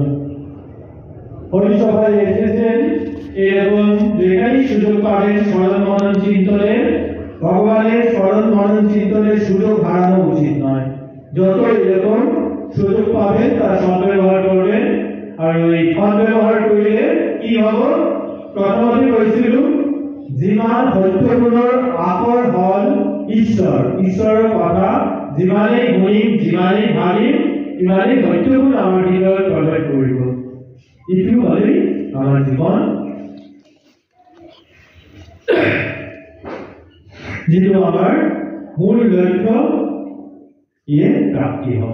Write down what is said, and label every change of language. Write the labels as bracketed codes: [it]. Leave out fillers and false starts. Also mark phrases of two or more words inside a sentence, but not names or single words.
[bn] হরিসভায় এসেছেন, এরকম যেখানেই সুযোগ পাবেন স্মরণ মনন চিন্তনের, ভগবানের স্মরণ মনন চিন্তনের সুযোগ হারানো উচিত নয়। যত এরকম সুযোগ পাবেন তার সদ্ব্যবহার করবেন। আর ওই সদ্ব্যবহার করলে কি হব? [as] প্রথমতে কৈছিল, যিমান সত্যগুণৰ আকর হল ঈশ্বৰৰ কথা যিমানেই শুনিম, যিমানেই ভাবিম, সিমানেই সত্যগুণ আমাৰ হৃদয়ত প্ৰৱেশ কৰিব। এইটো হলেই আমাৰ জীৱন, যিটো আমাৰ মূল লক্ষ্য, ইয়ে প্ৰাপ্তি হব।